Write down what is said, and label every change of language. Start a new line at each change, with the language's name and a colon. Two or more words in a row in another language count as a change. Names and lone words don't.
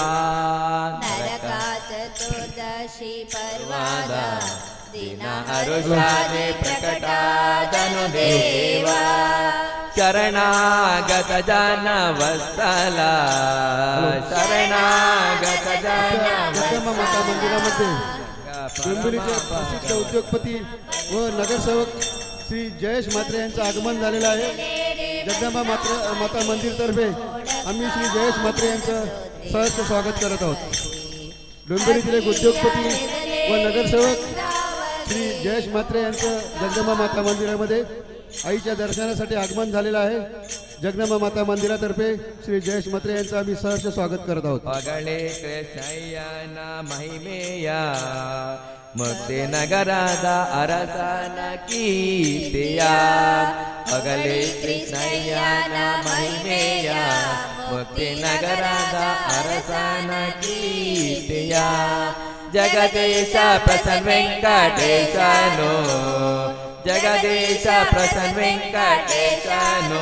Kannada: ನರಕ ಚತುರ್ದಶಿ ಪರ್ವಾದ ದಿನ ಹರುಷಾದಿ ಪ್ರಕಟಾದನು ದೇವಾ. ಶರಣಾಗತ ಜನ ವತ್ಸಲ, ಶರಣಾಗತ ಜನ
Marathi: जगदंबा माता मंदिरामध्ये डोंबिवलीचे प्रसिद्ध उद्योगपती व नगरसेवक श्री जयेश म्हात्रे यांचं आगमन झालेलं आहे. जगदंबा माता मंदिरतर्फे आम्ही श्री जयेश म्हात्रे यांचं सहर्ष स्वागत करत आहोत. डोंबिवलीतील एक उद्योगपती व नगरसेवक श्री जयेश म्हात्रे यांचं जगदंबा माता मंदिरामध्ये आईच्या दर्शनासाठी आगमन झालेलं आहे. जगदंबा माता मंदिरातर्फे श्री जयेश म्हात्रे यांचं आम्ही सहर्ष स्वागत करत आहोत.
Kannada: पगळे कृष्णಯ್ಯನ ಮಹಿಮೆಯ ಮುಕ್ತಿ ನಗರದ ಅರಸನ ಕೀರ್ತಿಯ. ಪಗಲೆ ಕೃಷ್ಣಯ್ಯನ ಮಹಿಮೆಯ ಮುಕ್ತಿ ನಗರದ ಅರಸನ ಕೀರ್ತಿಯ. ಜಗದೀಶ ಪ್ರಸನ್ನ ವೆಂಕಟೇಶನು, ಜಗದೀಶ ಪ್ರಸನ್ನ ವೆಂಕಟೇಶನು.